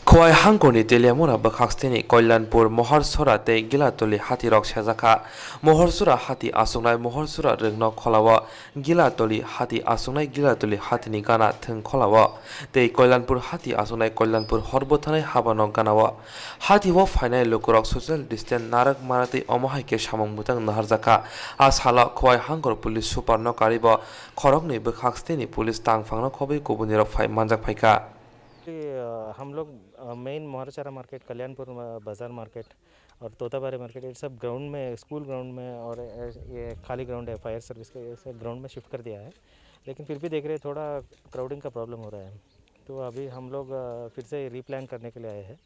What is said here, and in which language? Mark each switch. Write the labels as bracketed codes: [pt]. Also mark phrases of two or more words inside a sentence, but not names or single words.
[trp] KHOWAI Hangkorni Teliamurani Bakhaksini Kailanpur Mohorsora te Gilatoli hathi rok sejaka Mohorsora hathi asungnai Mohorsora rungno kholawo Gilatoli hathi asungnai Gilatoli hathini gana thung kholawo tei Kailanpur hathi asungnai Kailanpur horbothanai habano ganao hathi wo phainai lukurok [en] social distance [trp] narak manatei omohaike samung butang naharjaka ashala KHOWAI Hangkor [en] police super [trp] no karibo khorokni Bakhaksini police tangphangno khobai kubunirok phai manjak phaika [hi] हम लोग मेन मोहरचारा मार्केट, कल्याणपुर बाज़ार मार्केट और तोताबारी मार्केट, ये सब ग्राउंड में, [en] school ground [hi] में और ये खाली ग्राउंड है [en] fire service [hi] के, ऐसे ग्राउंड में शिफ्ट कर दिया है। लेकिन फिर भी देख रहे थोड़ा क्राउडिंग का प्रॉब्लम हो रहा है, तो अभी हम लोग फिर से रीप्लान करने के लिए आए हैं।